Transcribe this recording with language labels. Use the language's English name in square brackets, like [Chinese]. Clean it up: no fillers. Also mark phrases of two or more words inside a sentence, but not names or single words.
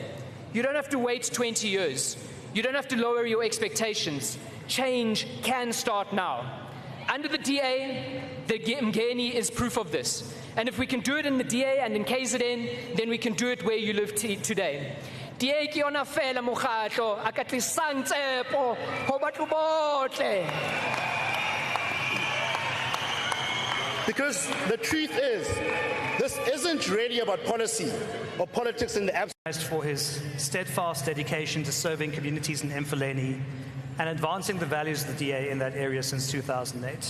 [English] You don't have to wait 20 years. You don't have to lower your expectations. Change can start now. Under the DA, the Mngeni is proof of this. And if we can do it in the DA and in KZN, then we can do it where you live today. [Southern Sotho] DA ki ona fela mokgatlo a ka tlisang tsepo ho batho bohle. [English] Because the truth is, this isn't really about policy or politics in the abstract. For his steadfast dedication to serving communities in Mfuleni and advancing the values of the DA in that area since 2008.